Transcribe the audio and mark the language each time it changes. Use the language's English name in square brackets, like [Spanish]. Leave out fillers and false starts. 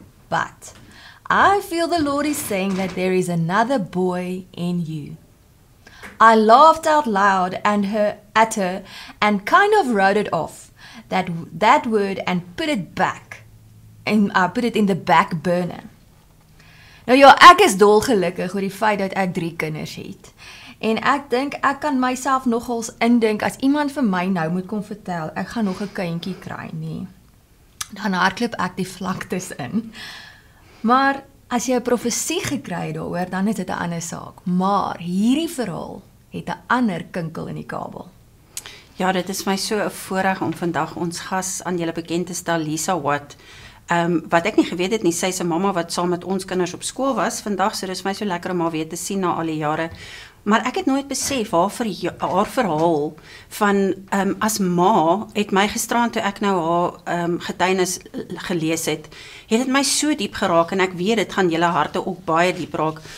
[English] But I feel the Lord is saying that there is another boy in you. I laughed out loud at her and kind of wrote it off, that word, and put it back. And I put it in the back burner. [Afrikaans] Nou ja, ek is dolgelukkig oor die feit dat ek 3 kinders het. En ek dink ek kan myself nogals indink as iemand vir my nou moet kom vertel, ek gaan nog 'n kindjie kry, nee. Dan hardloop ek die vlaktes in. Maar as jy 'n profesie gekry het daaroor, dan is dit 'n ander saak. Maar hierdie verhaal het 'n ander kinkel in die kabel. Ja, dit is my so 'n voorreg om vandag ons gas aan julle bekend te stel, Lisa Watt. Wat ek nie geweet het nie, sy is 'n mamma wat saam met ons kinders op skool was vandag, so dis my so lekker om haar weer te sien na al die jare. Maar ek het nooit besef haar verhaal van as ma het my gisterand toe ek nou haar getuienis gelees het dit my so diep geraak en ek weet dit gaan julle harte ook baie diep raak.